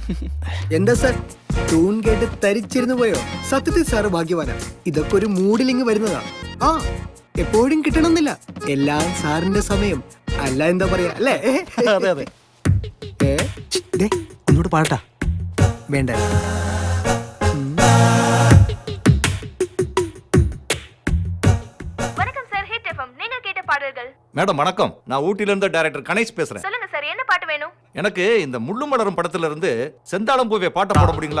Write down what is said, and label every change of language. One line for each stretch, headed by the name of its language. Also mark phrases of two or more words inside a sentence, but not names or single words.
Malayalam: എന്താ സാർ, ട്യൂൺ കേട്ട് തരിച്ചിരുന്നു പോയോ? സത്യത്തിൽ സാറ് ഭാഗ്യവാനാ. ഇതൊക്കെ ഒരു മൂഡിലിങ് വരുന്നതാണ്. ആ എപ്പോഴും കിട്ടണമെന്നില്ല. എല്ലാം സാറിന്റെ സമയം. അല്ല എന്താ പറയാ അല്ലേ? അതെ അതെ. ഒന്നുകൂടെ പാടട്ടാ? വേണ്ട.
Tamil: மேடம் வணக்கம், நான் ஊட்டில இருந்து டைரக்டர் கணேஷ் பேசுறேன். சொல்லுங்க சார், என்ன பாட்டு வேணும்? எனக்கு இந்த முள்ளும் மலரும் படத்துல இருந்து செந்தாளம் பூவே பாட்ட போட முடியுங்களா?